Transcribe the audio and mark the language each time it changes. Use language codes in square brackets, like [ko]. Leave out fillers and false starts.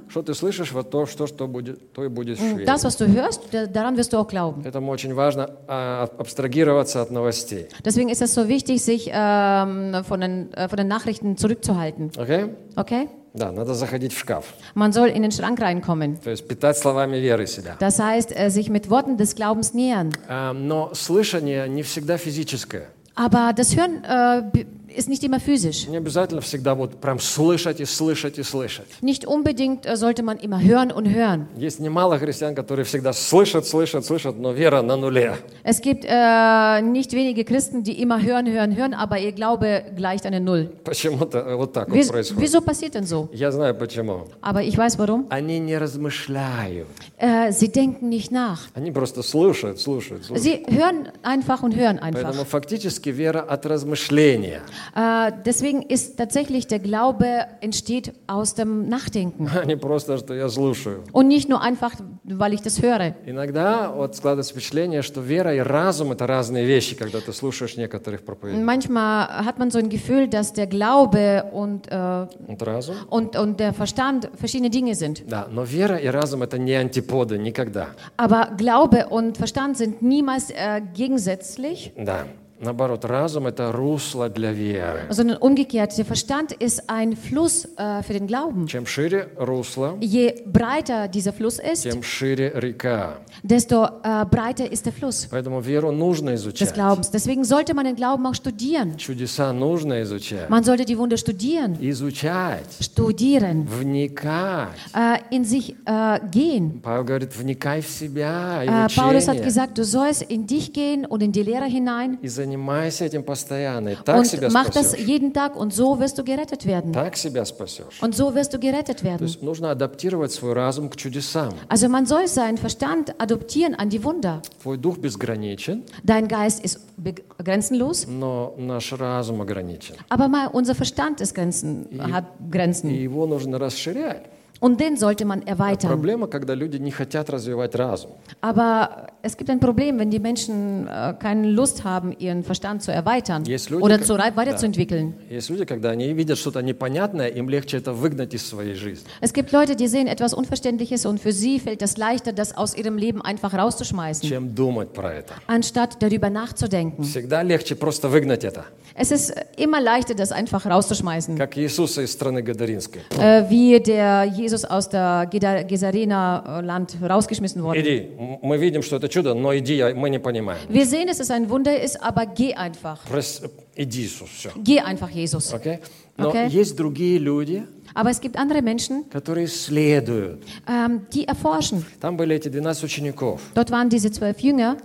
[ru] Что ты слышишь, вот то, что будет, то и будешь верить. [de] Das, was du hörst, daran wirst du auch glauben. [ru] Поэтому очень важно абстрагироваться от новостей. [de] Deswegen ist es so wichtig, sich von den Nachrichten zurückzuhalten. [en] Okay? Okay? [ru] Да, надо заходить в шкаф. [de] Man soll in den Schrank reinkommen. [ru] То есть питать словами веры себя. [de] Das heißt, sich mit Worten des Glaubens nähern. [ru] Но слышание не всегда физическое. [de] Aber das Hören ist nicht immer physisch. [ru] Не обязательно всегда вот прям слышать и слышать и слышать. [de] Nicht unbedingt sollte man immer hören und hören. [ru] Есть немало христиан, которые всегда слышат, слышат, слышат, но вера на нуле. [de] Es gibt nicht wenige Christen, die immer hören, hören, hören, aber ihr Glaube gleicht einer Null. [ru] Почему-то вот так вот происходит. [de] Wieso passiert denn so? [ru] Я знаю почему. [de] Aber ich weiß warum. [ru] Они не размышляют. [de] Sie denken nicht nach. [ru] Они просто слушают, слушают, слушают. [de] Sie hören einfach und hören einfach. [ru] Поэтому фактически вера от размышления. [de] Deswegen ist tatsächlich der Glaube entsteht aus dem Nachdenken. [ru] Не просто, что я слушаю. [de] Und nicht nur einfach, weil ich das höre. [ru] Иногда вот складывается впечатление, что вера и разум это разные вещи, когда ты слушаешь некоторых проповедников. [de] Manchmal hat man so ein Gefühl, dass der Glaube und [ru] разум? [de] Und der Verstand verschiedene Dinge sind. [ru] Да, но вера и разум это не антиподы никогда. [de] Aber Glaube und Verstand sind niemals gegensätzlich. [ru] Да. Наоборот, разум это русло для веры. [de] Sondern umgekehrt, der Verstand ist ein Fluss für den Glauben. [ru] Чем шире русло, [de] je breiter dieser Fluss ist, [ru] тем шире река. [de] Desto breiter ist der Fluss. [ru] Поэтому веру нужно изучать. [de] Des Glaubens. Deswegen sollte man den Glauben auch studieren. [ru] Чудеса нужно изучать. [de] Man sollte die Wunder studieren. [ru] Изучать. [de] Studieren. [ru] Вникать. [de] In sich gehen. [ru] Павел говорит, вникай в себя и учение. [de] Paulus hat gesagt, du sollst in dich gehen und in die Lehre hinein. [ru] И занимайся этим постоянно, и так [de] und [ru] себя спасешь. [de] Mach das jeden Tag und so wirst du gerettet werden. [ru] Так себя спасешь. [de] Und so wirst du gerettet werden. [ru] То есть нужно адаптировать свой разум к чудесам. [de] Also man soll seinen Verstand adoptieren an die Wunder. [ru] Твой дух безграничен. [de] Dein Geist ist grenzenlos. [ru] Но наш разум ограничен. [de] Aber unser Verstand ist Grenzen, hat Grenzen. [ru] И его нужно расширять. [de] Und den sollte man erweitern. [ru] Проблема, когда люди не хотят развивать разум. [de] Aber es gibt ein Problem, wenn die Menschen keine Lust haben, ihren Verstand zu erweitern [ru] люди, [de] oder zu weiterzuentwickeln. [ru] Есть люди, когда они видят что-то непонятное, им легче это выгнать из своей жизни. [de] Es gibt Leute, die sehen etwas Unverständliches und für sie fällt es leichter, das aus ihrem Leben einfach rauszuschmeißen. [ru] Чем думать про это. [de] Anstatt darüber nachzudenken. [ru] Всегда легче просто выгнать это. [de] Es ist immer leichter, das einfach rauszuschmeißen. [ru] Как Иисус из страны Гадаринской. [de] Wie der Jesus aus der Gesarena Land rausgeschmissen worden. [ru] Иди, мы видим, что это чудо, но иди, мы не понимаем. [de] Wir sehen, dass es ein Wunder ist, aber geh einfach. [ru] Иди, Иисус, все. [de] Geh einfach, Jesus. [ru] Okay? Но okay? Есть другие люди. [de] Aber es gibt andere Menschen, [ru] которые следуют. [de] Die erforschen. [ru] Там были эти 12 учеников. [de] Dort waren diese 12 Jünger.